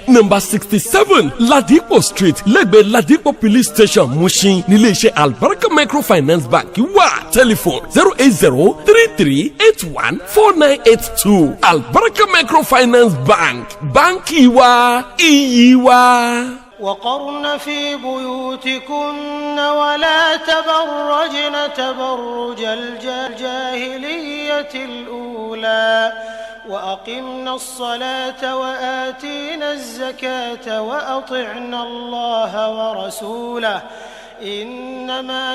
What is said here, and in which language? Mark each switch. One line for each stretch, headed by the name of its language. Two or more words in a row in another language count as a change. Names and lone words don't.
Yoruba: Number 67 Ladipo Street lẹ́gbẹ̀ẹ́ Ladipo Police Station Mushin níléeṣẹ́ Albaraka Microfinance Bank wà. Telephone 08033814982. Albaraka Microfinance Bank, báńkì wa, iyì wa.
Arabic: وقرن في بيوتكن ولا تبرجن تبرج الجاهلية الأولى وأقمنا الصلاة وآتينا الزكاة وأطعنا الله ورسوله إنما